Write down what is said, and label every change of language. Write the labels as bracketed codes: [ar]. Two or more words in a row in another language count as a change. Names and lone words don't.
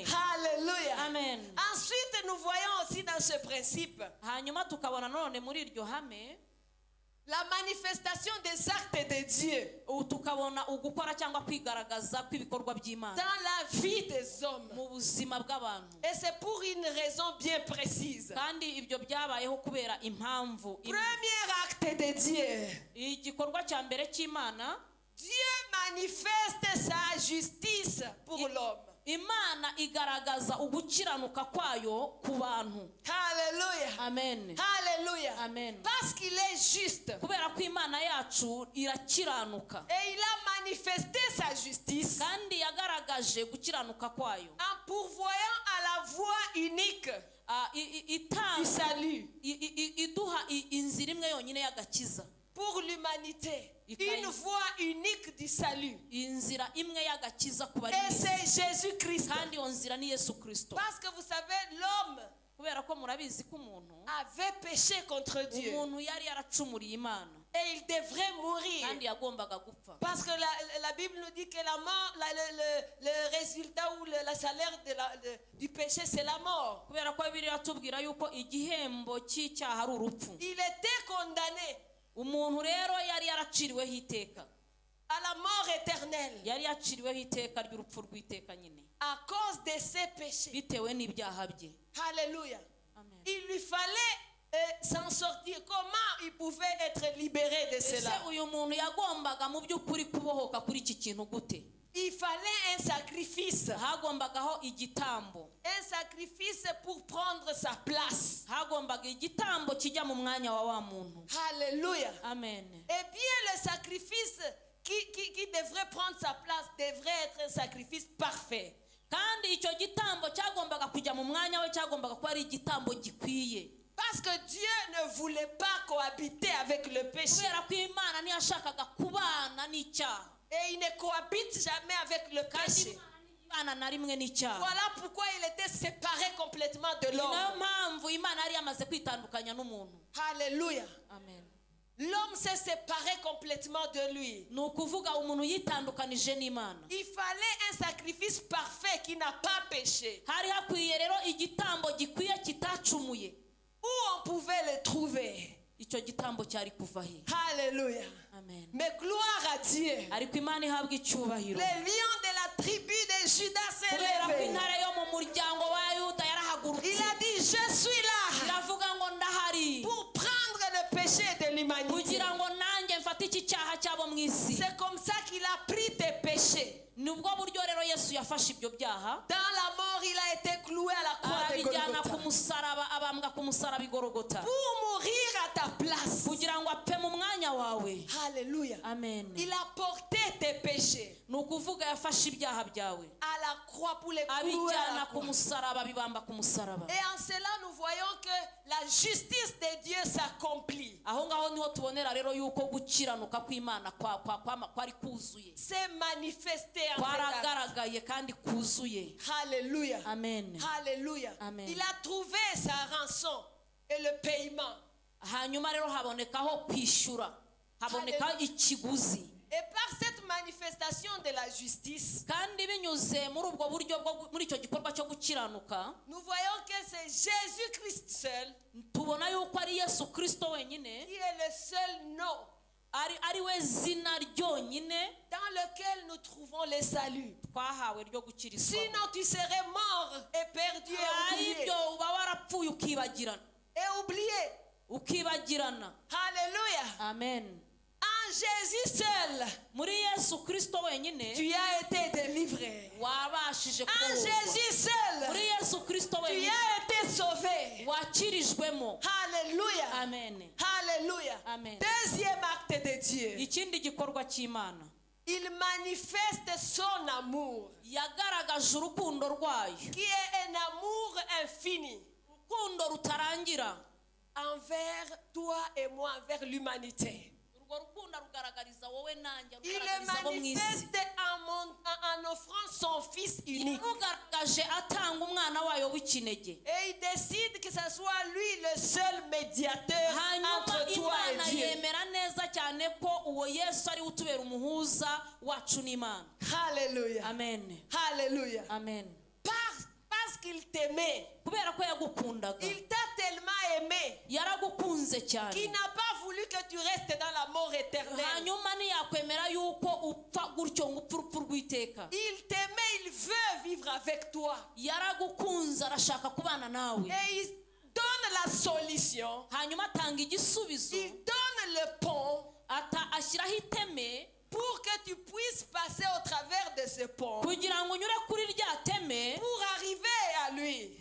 [fr] Alléluia. Amen. Ensuite nous voyons aussi dans ce principe [rw] hanyuma tukabona none muri iryo hame [fr] la manifestation des actes de Dieu [rw] tukabona ugukora cyangwa kwigaragaza kw'ibikorwa by'Imana [fr] dans la vie des hommes. [rw] mu buzima bw'abantu. [fr] Et c'est pour une raison bien précise. [rw] kandi ibyo byabayeho kubera impamvu. [fr] Premier acte de Dieu. [rw] igikorwa cya mbere cy'Imana, [fr] Dieu manifeste sa justice pour l'homme. [rw] Imana igaragaza ugukiranuka kwayo ku bantu. [fr] Alléluia. Amen. Alléluia. Amen. Parce qu'il est juste. [rw] kubera ko Imana yacu irakiranuka. [fr] Et il a manifesté sa justice [rw] kandi yagaragaje gukiranuka kwayo [fr] en pourvoyant à la voie unique du salut [rw] iduha inzira imwe yonyine y'agakiza [fr] pour l'humanité. Une voie unique du salut. [rw] inzira imwe y'agakiza ku bari. [fr] Et c'est Jésus-Christ. [rw] kandi iyo nzira ni Yesu Kristo. [fr] Parce que vous savez, l'homme [rw] kubera ko murabizi ko umuntu [fr] avait péché contre Dieu. [rw] umuntu yari yaracumuriye Imana [fr] Et il devrait mourir. [rw] kandi yagombaga gupfa. [fr] Parce que la Bible nous dit que la mort, le résultat ou le salaire du péché, c'est la mort. [rw] kubera ko Bibiliya atubwira yuko igihembo cy'icyaha ari urupfu. [fr] Il était condamné [rw] umuntu rero yari yaraciriweho iteka. [fr] à la mort éternelle [rw] yari yaciriweho iteka ry'urupfu rw'iteka nyine [fr] à cause de ses péchés. [rw] bitewe n'ibyaha bye. [fr] Alléluia. Amen. Il lui fallait s'en sortir. Comment il pouvait être libéré de cela? [rw] ese uyu muntu yagombaga mu by'ukuri kubohoka kuri iki kintu gute? [fr] Il fallait un sacrifice. [rw] hagombagaho igitambo. [fr] Un sacrifice pour prendre sa place. [rw] hagombaga igitambo kijya mu mwanya wa wa muntu. [fr] Alléluia. Amen. Eh bien, le sacrifice qui devrait prendre sa place devrait être un sacrifice parfait. [rw] kandi icyo gitambo cyagombaga kujya mu mwanya we cyagombaga kuba ari igitambo gikwiye. [fr] Parce que Dieu ne voulait pas cohabiter avec le péché. [rw] kubera ko Imana ntiyashakaga kubana n'icyaha. [fr] Et il ne cohabite jamais avec le péché. [rw] Imana na rimwe n'icyaha. [fr] Voilà pourquoi il était séparé complètement de [rw] niyo [fr] l'homme. [rw] mpamvu Imana yari yamaze kwitandukanya n'umuntu. [fr] Alléluia. Amen. L'homme s'est séparé complètement de lui. [rw] ni ukuvuga umuntu yitandukanije n'Imana. [fr] Il fallait un sacrifice parfait qui n'a pas péché. [rw] hari hakwiye rero igitambo gikwiye kitacumuye. [fr] Où on pouvait le trouver? [rw] icyo gitambo cyari kuva he? [fr] Alléluia. Amen. Mais gloire à Dieu. [rw] ariko Imana ihabwa icyubahiro. [fr] Le lion de la tribu de Judas s'est [rw] kubera ko [fr] levé. [rw] intare yo mu muryango wa Yuda yarahagurutse. [fr] Il a dit, je suis là [rw] iravuga ngo ndahari [fr] pour prendre le péché de l'humanité. [rw] kugira ngo nanjye mfate yafashe ibyo byaha [fr] Dans la mort, il a été cloué à la croix de [rw] abijyana ku [fr] Golgotha. [rw] musaraba, abambwa ku musaraba i Golgotha [fr] Pour mourir à ta place. [rw] kugira ngo apfe mu mwanya wawe. [fr] Alléluia. Amen. Il a porté tes péchés [rw] Ni ukuvuga yafashe ibyaha byawe [fr] à la croix pour les clouer à la [rw] abijyana ku [fr] croix. [rw] musaraba, abibamba ku musaraba. [fr] Et en cela, nous voyons que la justice de Dieu s'accomplit. [rw] Aho ngaho niho tubonera rero yuko gukiranuka kw'Imana kwari kuzuye, [fr] C'est manifesté en cet acte. [rw] kwaragaragaye kandi kuzuye. [fr] Alléluia. Amen. Alléluia. Amen. Il a trouvé sa rançon et le paiement. [rw] Hanyuma rero habonekaho kwishyura, haboneka ikiguzi. [fr] Et par cette manifestation de la justice, [rw] Kandi binyuze muri ubwo buryo muri icyo gikorwa cyo gukiranuka, [fr] nous voyons que c'est Jésus-Christ seul [rw] tubona yuko ari Yesu Kristo wenyine [fr] qui est le seul nom [rw] ari we zina ryonyine [fr] dans lequel nous trouvons le salut. [rw] twahawe ryo gukirizwa. [fr] Sinon, tu serais mort et perdu et oublié. [rw] Ibyo uba warapfuye ukibagirana, ukibagirana. [fr] Alléluia. Amen. En Jésus seul, [rw] Muri Yesu Kristo wenyine [fr] tu as été délivré. [rw] wabashije [fr] En [rw] kubohorwa. [fr] Jésus seul, [rw] Muri Yesu Kristo [fr] tu [rw] wenyine [fr] as été sauvé. [rw] wakirijwemo. [fr] Alléluia. Amen. Alléluia. Amen. Deuxième acte de Dieu. [rw] Ikindi gikorwa cy'Imana, [fr] Il manifeste son amour, [rw] yagaragaje urukundo rwayo, [fr] qui est un amour infini [rw] urukundo rutarangira [fr] envers toi et moi, envers l'humanité. [rw] urwo rukundo rugaragariza wowe nanjye, [fr] Il le [rw] rugaragariza abo mu isi. [fr] manifeste en offrant son Fils unique. [rw] yarugaragaje atanga umwana wayo w'ikinege. [fr] Et il décide que ce soit lui le seul médiateur [rw] Hanyuma [fr] entre toi [rw] Imana [fr] et Dieu. [rw] yemera neza cyane ko uwo Yesu ari utubera umuhuza wacu n'Imana. [fr] Alléluia. Amen. Alléluia. Amen. Parce qu'il t'aimait, [rw] Kubera ko yagukundaga, [fr] il t'a tellement aimé [rw] yaragukunze [fr] qu'il [rw] cyane. [fr] n'a pas voulu que tu restes dans la mort éternelle. [rw] Hanyuma ntiyakwemera yuko upfa gutyo ngo upfe urupfu rw'iteka. [fr] Il t'aimait, il veut vivre avec toi. [rw] Yaragukunze, arashaka kubana nawe. [fr] Et il donne la solution. [rw] Hanyuma atanga igisubizo, [fr] Il donne le pont [rw] ashyiraho iteme [fr] pour que tu puisses passer au travers de ce pont [rw] kugira ngo unyure kuri rya teme [fr] pour arriver à lui.